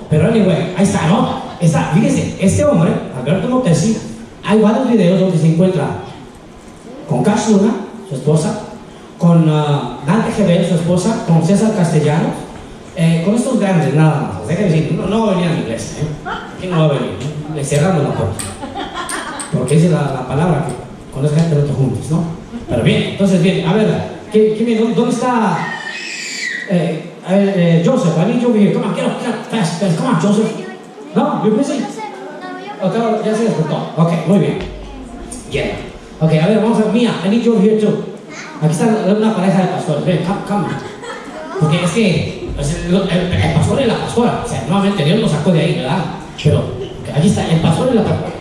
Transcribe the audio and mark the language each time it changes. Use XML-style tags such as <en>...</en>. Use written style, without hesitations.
<es>Pero anyway, ahí está, ¿no? Está, fíjese, este hombre, Alberto Motesi, hay varios videos donde se encuentra con Cash Luna, su esposa, con Dante Gebel, su esposa, con César Castellanos, con estos grandes nada más. Déjenme decir, no va a venir a mi iglesia, aquí no va a venir, le cerramos la puerta, porque dice la palabra que con esa gente no te juntes, ¿no? Pero bien, entonces bien, a ver, ¿dónde está?</es> <en>A ver, Joseph, I need you over here. Come on, get up, fast, come on, Joseph.</en> <es>No,</es> <en>you're busy.</en> <es>Okay, ya se despertó. Ok, muy bien. Yeah. Ok, a ver, vamos a ver. Mía,</es> <en>I need you over here too.</en> <es>Aquí está una pareja de pastores. Ven,</es> <en>come.</en> <es>Porque es que el pastor y la pastora, o sea, nuevamente Dios nos sacó de ahí, ¿verdad? Pero aquí está el pastor y la pastora.</es>